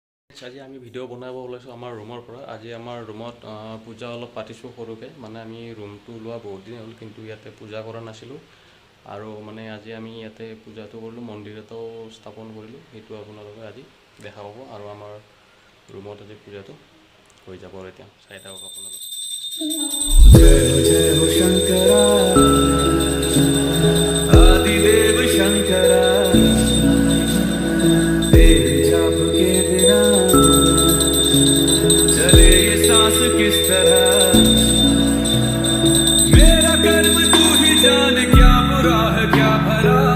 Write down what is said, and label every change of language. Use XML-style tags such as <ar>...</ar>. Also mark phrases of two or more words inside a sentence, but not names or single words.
<as>আজি আমি ভিডিঅ' বনাব ওলাইছোঁ আমাৰ ৰুমৰ পৰা। আজি আমাৰ ৰুমত পূজা অলপ পাতিছোঁ সৰুকৈ, মানে আমি ৰুমটো লোৱা বহুত দিন হ'ল কিন্তু ইয়াতে পূজা কৰা নাছিলোঁ। আৰু মানে আজি আমি ইয়াতে পূজাটো কৰিলোঁ, মন্দিৰ এটাও স্থাপন কৰিলোঁ, সেইটো আপোনালোকে আজি দেখা পাব। আৰু আমাৰ ৰুমত আজি পূজাটো হৈ যাব আৰু এতিয়া চাই থাকক আপোনালোকে।</as> <hi>जय जय हो शंकरा आदिदेव शंकरा तेरे जाप के बिना चले ये सांस किस तरह मेरा कर्म तू ही जान क्या बुरा है क्या भला</hi>